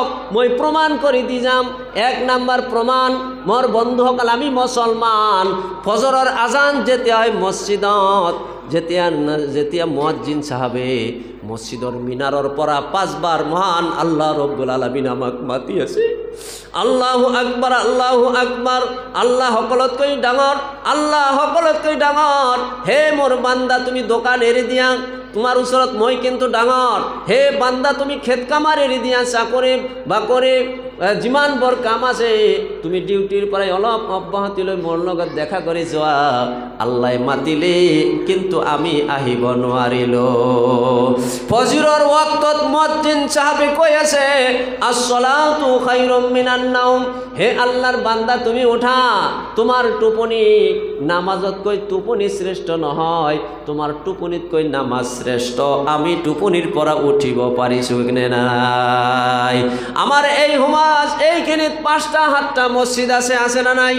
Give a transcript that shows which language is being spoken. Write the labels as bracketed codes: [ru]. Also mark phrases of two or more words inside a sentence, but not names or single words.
[as] মই প্ৰমাণ কৰি দি যাম। 1 নম্বৰ প্ৰমাণ, মোৰ বন্ধুসকল, আমি মুছলমান। ফজৰৰ আজান যেতিয়া হয় মছজিদত, যেতিয়া মুয়াজ্জিন সাহাবে মছজিদৰ মিনাৰৰ পৰা 5 বাৰ মহান আল্লাহ ৰব্বুল আলামিন আমাক মাতি আছে, [ar] الله أكبر، الله أكبر, [as] আল্লাহ সকলোতকৈ ডাঙৰ, আল্লাহ সকলোতকৈ ডাঙৰ। হে মোৰ বান্দা, তুমি দোকান এৰি দিয়া, তোমাৰ ওচৰত মই কিন্তু ডাঙৰ। হে বান্দা, তুমি খেত কামাৰ এৰি দিয়া, চাকৰি বাকৰি যিমানবোৰ কাম আছে, তুমি ডিউটিৰ পৰাই অলপ অব্যাহতি লৈ মোৰ লগত দেখা কৰি যোৱা। আল্লাহ মাতিলে কিন্তু আমি আহিব নোৱাৰিলোঁ। ফজৰৰ ওয়াক্তত মুয়াজ্জিন সাহাবে কৈ আছে, [ar] الصلاة خير من النوم. [as] হে আল্লাহৰ বান্দা, তুমি উঠা। তোমাৰ টোপনি নামাজতকৈ টোপনি শ্ৰেষ্ঠ নহয়, তোমাৰ টোপনিতকৈ নামাজ শ্ৰেষ্ঠ। আমি টোপনিৰ পৰা উঠিব পাৰিছোঁ নে নাই? আমাৰ এই সমাজ এইখিনিত 5টা 7টা মছজিদ আছে না নাই?